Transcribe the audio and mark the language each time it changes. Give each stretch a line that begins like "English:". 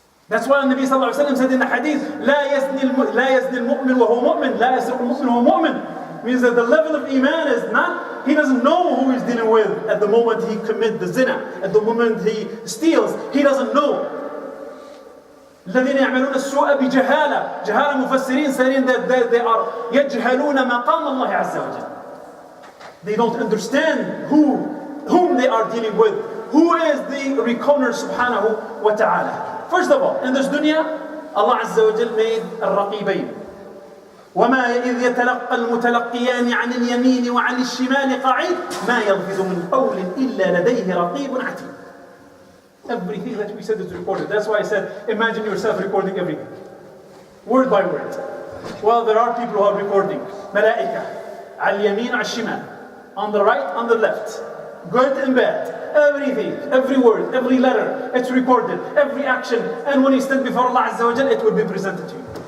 English: That's why the Nabi sallallahu alayhi wa sallam said in the hadith,
Arabic: لا يزني المؤمن وهو مؤمن,
English: لا يسرق المؤمن وهو مؤمن. Means that the level of iman is not, he doesn't know who he's dealing with at the moment he commits the zina, at the moment he steals, he doesn't know.
Arabic: الذين يعملون السوء بجهالة. جهالة مفسرين
English: saying that they are
Arabic: يجهلون مقام الله عز وجل.
English: They don't understand whom they are dealing with. Who is the reconer subhanahu wa ta'ala. First of all, in this dunya, Allah Azza wa Jal made الرقيبين.
Arabic: وما إذ يتلقى المتلقيان عن اليمين وعن الشمال قعيد ما يلفظ من قول إلا لديه رقيب عتيد.
English: Everything that we said is recorded. That's why I said, imagine yourself recording everything, word by word. Well, there are people who are recording.
Arabic: ملائكة على اليمين على الشمال,
English: on the right, on the left, good and bad. Everything, every word, every letter, it's recorded. Every action, and when you stand before Allah Azza wa Jal, it will be presented to you.